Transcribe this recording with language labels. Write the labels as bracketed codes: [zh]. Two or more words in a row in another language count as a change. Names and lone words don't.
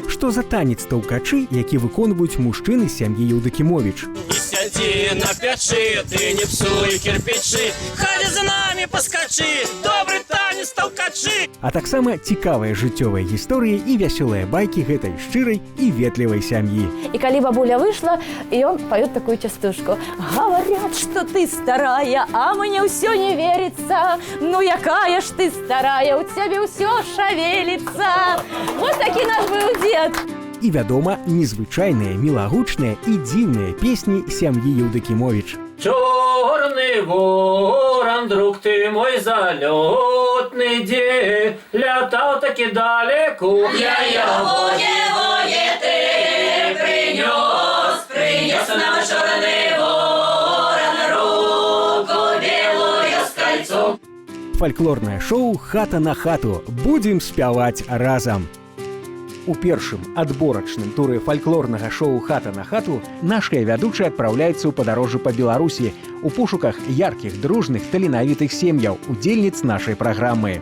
[be] Што за танец таўкачы, які выконваюць мужчыны з сям'і Еўдакімовіч? Не сядзі на печы, ты не псуй кирпичы, хадзі за намі паскачы, добры танец таўкачы. А таксама цікавыя жыццёвыя гісторыі і вясёлыя байкі гэтай шчырай і ветлівай сям'і. [ru] И коли бабуля вышла, и он поет такую частушку. Говорят, что ты старая, а мне все не верится. Ну, якая ж ты старая, у тебя все шевелится. Вот таки наш был дед. [be] І, вядома, незвычайныя, мілагучныя і дзіўныя песні сям'і Еўдакімовіч. [ru] Чорный ворон, друг ты мой залетный, где летал таки далеко. Я его ты принес нам черный ворон, руку белую с кольцом. [be] Фальклорнае шоу «Хата на хату». Будзем спяваць разам. У першым адборачным туры фальклорнага шоу «Хата на хату» нашыя вядучыя адпраўляюцца ў падарожжы па Беларусі у пошуках яркіх, дружных, таленавітых сем'яў, удзельніц нашай праграмы.